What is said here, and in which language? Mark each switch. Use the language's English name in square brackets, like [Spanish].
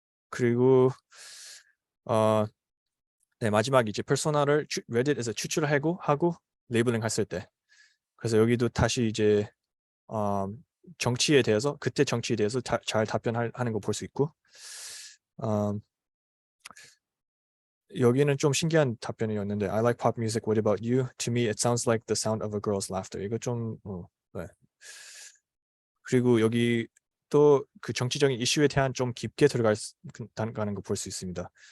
[Korean] 그리고 네, 마지막 이제 퍼소나를 레딧에서 하고 레이블링 했을 때. 그래서 여기도 다시 이제 정치에 대해서 그때 정치에 대해서 잘 답변하는 거 볼 수 있고 여기는 좀 신기한 답변이었는데 [English] I like pop music. What about you? To me, it sounds like the sound of a girl's laughter. [Korean] 이거 좀 네. 그리고 여기 또 그 정치적인 이슈에 대한 좀 깊게 들어가는 거 볼 수 있습니다.